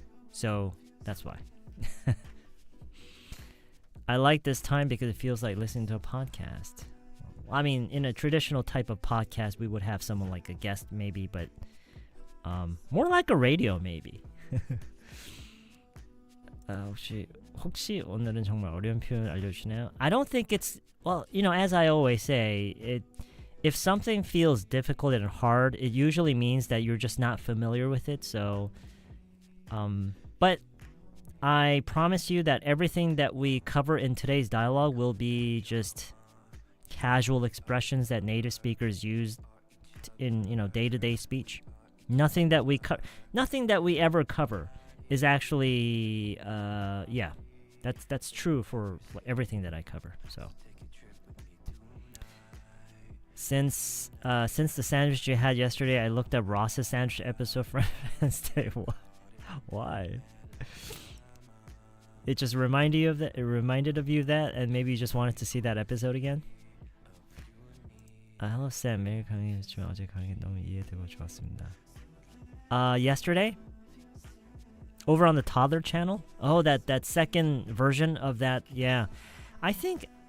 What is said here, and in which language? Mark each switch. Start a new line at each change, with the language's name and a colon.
English: So that's why. I like this time because it feels like listening to a podcast. I mean, in a traditional type of podcast, we would have someone like a guest maybe, but more like a radio maybe.
Korean: 혹시 오늘은 정말 어려운 표현 알려주시나요?
English: I don't think it's, well, as I always say, if something feels difficult and hard, it usually means that you're just not familiar with it. So, but I promise you that everything that we cover in today's dialogue will be just casual expressions that native speakers use in day-to-day speech. Nothing that we ever cover is actually that's true for everything that I cover. So since the sandwich you had yesterday, I looked up Ross's sandwich episode for Wednesday. Why? It just reminded you of that. It reminded of you of that, and maybe you just wanted to see that episode again. Hello Sam,
Korean: 매일 강의했지만 어제 강의 너무 이해되고 좋았습니다.
English: Yesterday, over on the toddler channel. Oh, that second version of that. Yeah, I think